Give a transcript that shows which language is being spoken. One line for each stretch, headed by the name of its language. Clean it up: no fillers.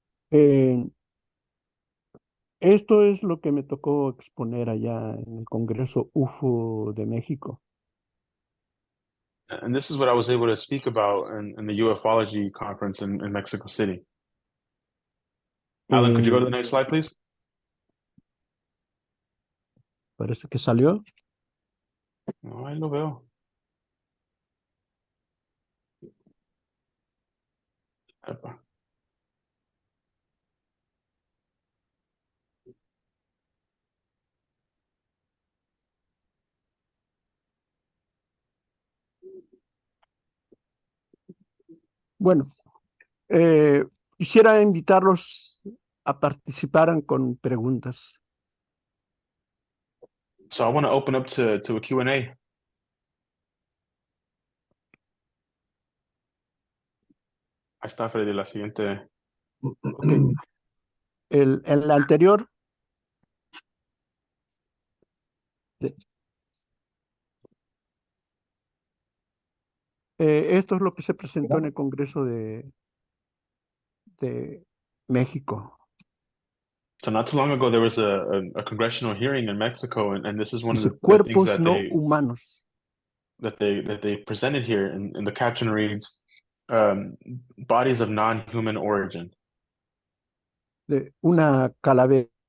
Spanish: Eh, Esto es lo que me tocó exponer allá en el Congreso UFO de México.
English: and this is what I was able to speak about in the ufology conference in Mexico City. Alan, could you go to the Eh, next slide, please?
Spanish: Parece que salió. No, ahí lo veo. Epa. Bueno, quisiera invitarlos a participar con preguntas.
English: So I want to open up to a Q&A.
Spanish: Ahí está, Freddy, la siguiente. Ok. En la anterior, esto es lo que se presentó en el Congreso de México.
English: So not too long ago, there was a congressional hearing in Mexico, and this is one of
Spanish: Dice,
English: the things
Spanish: cuerpos no humanos.
English: that they presented here, and the caption reads, "Bodies of non-human origin."
Spanish: De una calavera